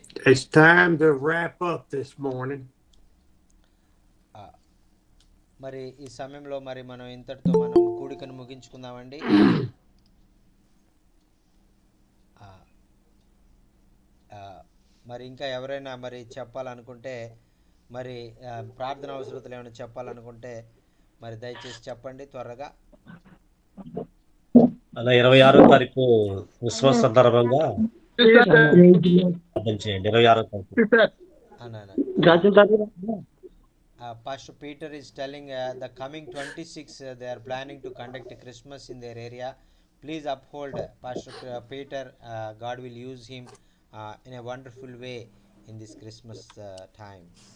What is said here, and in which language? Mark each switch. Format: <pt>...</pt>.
<en>It's time to wrap up this morning.</en> <te>మరి ఈ సమయంలో మరి మనం ఇంతటితో మనం కూడికను ముగించుకుందామండి. మరి ఇంకా ఎవరైనా మరి చెప్పాలనుకుంటే, మరి ప్రార్థన అవసరతలు ఏమైనా చెప్పాలనుకుంటే మరి దయచేసి చెప్పండి త్వరగా. అలా 26వ తారీఖు క్రిస్మస్ సందర్భంగా ప్రార్థన చేయండి. 26వ తారీఖు.</te> <en>Pastor Peter is telling the coming 26 they are planning to conduct a Christmas in their area. please uphold Pastor Peter. God will use him in a wonderful way in this Christmas time.</en>